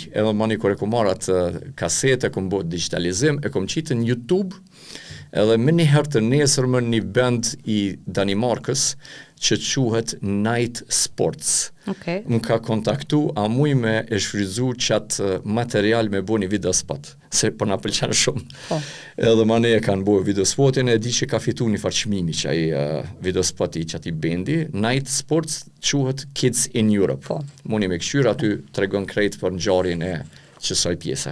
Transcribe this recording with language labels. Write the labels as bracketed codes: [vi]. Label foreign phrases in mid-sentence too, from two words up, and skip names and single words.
[sq] Edhe mandi kur e kom marrë atë kasetë, e kom bo digitalizim, e kom qitë në YouTube, edhe me një herë të nesërmën një band i Danimarkës që quhet Night Sports. Okay. Më ka kontaktu, a muj me e shfryzu qatë material me bo një video spot, se për na pëlqen shumë. Edhe ma ne e kanë bo video spotin, e di që ka fitu një farqmimi që ai video spot i qati bendi. Night Sports quhet Kids in Europe. Muni me këshyra aty të regon krejt për ngjarjen e qësaj pjese.